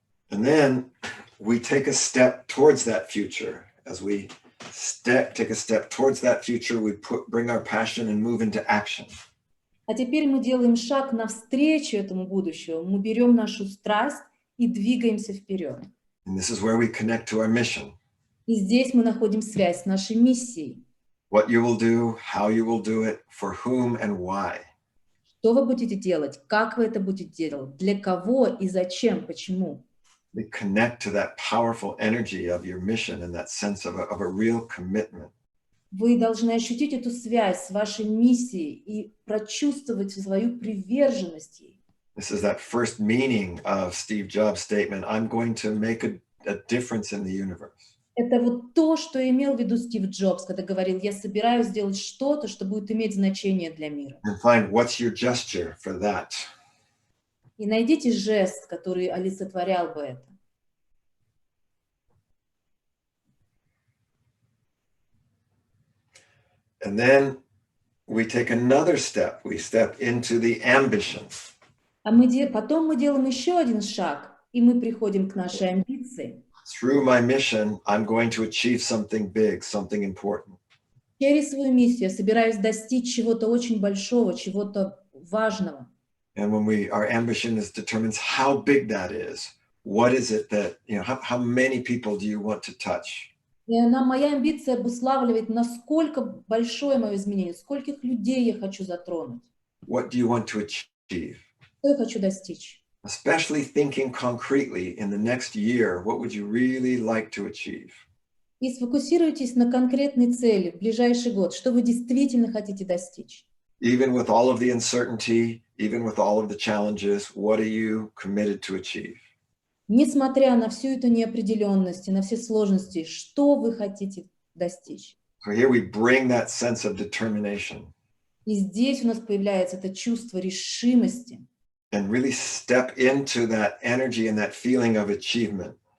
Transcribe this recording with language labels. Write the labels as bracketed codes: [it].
[en] And then we take a step towards that future. As we take a step towards that future, we bring our passion and move into action. [ru] А теперь мы делаем шаг навстречу этому будущему. Мы берем нашу страсть и двигаемся вперед. [en] And this is where we connect to our mission. [ru] И здесь мы находим связь с нашей миссией. [en] What you will do, how you will do it, for whom and why. [ru] Что вы будете делать, как вы это будете делать, для кого и зачем, почему. [en] We connect to that powerful energy of your mission and that sense of a real commitment. [ru] Вы должны ощутить эту связь с вашей миссией и прочувствовать свою приверженность ей. [en] This is that first meaning of Steve Jobs' statement, I'm going to make a difference in the universe. [ru] Это вот то, что имел в виду Стив Джобс, когда говорил, я собираюсь сделать что-то, что будет иметь значение для мира. [en] And find what's your gesture for that. [ru] И найдите жест, который олицетворял бы это. [en] And then we take another step. We step into the ambition. [ru] Потом мы делаем еще один шаг, и мы приходим к нашей амбиции. [en] Through my mission, I'm going to achieve something big, something important. [ru] Через свою миссию я собираюсь достичь чего-то очень большого, чего-то важного. [en] And when our ambition determines how big that is, what is it that, how many people do you want to touch? [ru] И моя амбиция обуславливает, насколько большое мое изменение, скольких людей я хочу затронуть. [en] What do you want to achieve? [ru] Что я хочу достичь? [en] Especially thinking concretely in the next year, what would you really like to achieve? [ru] И сфокусируйтесь на конкретной цели в ближайший год, что вы действительно хотите достичь. [en] Even with all of the uncertainty, even with all of the challenges, what are you committed to achieve? [ru] Несмотря на всю эту неопределенность и на все сложности, что вы хотите достичь? [en] So here we bring that sense of determination. [ru] И здесь у нас появляется это чувство решимости. [en] And really step into that energy and that feeling of achievement.